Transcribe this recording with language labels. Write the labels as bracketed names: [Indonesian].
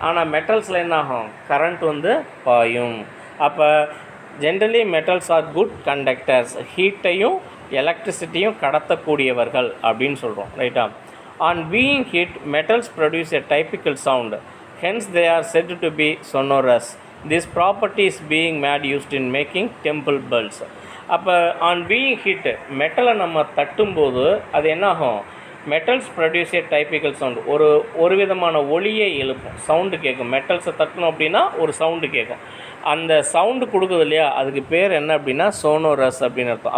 [Tamil] ஆனால் மெட்டல்ஸில் என்ன ஆகும், கரண்ட் வந்து பாயும். அப்போ [English] generally metals are good conductors, [Tamil] ஹீட்டையும் எலக்ட்ரிசிட்டியும் கடத்தக்கூடியவர்கள் அப்படின்னு சொல்கிறோம், ரைட்டா. [English] On being heat metals produce a typical sound, hence they are said to be sonorous. This property is being made used in making temple bells. [Tamil] அப்போ [English] on being heat, [Tamil] மெட்டலை நம்ம தட்டும்போது அது என்னாகும், [English] metals produce a typical sound, [Tamil] ஒரு விதமான ஒளியை எழுப்பும், sound கேட்கும். மெட்டல்ஸை தட்டணும் அப்படின்னா ஒரு சவுண்டு கேட்கும். அந்த சவுண்டு கொடுக்குது இல்லையா, அதுக்கு பேர் என்ன அப்படின்னா சோனோரஸ் அப்படின்னு அர்த்தம்.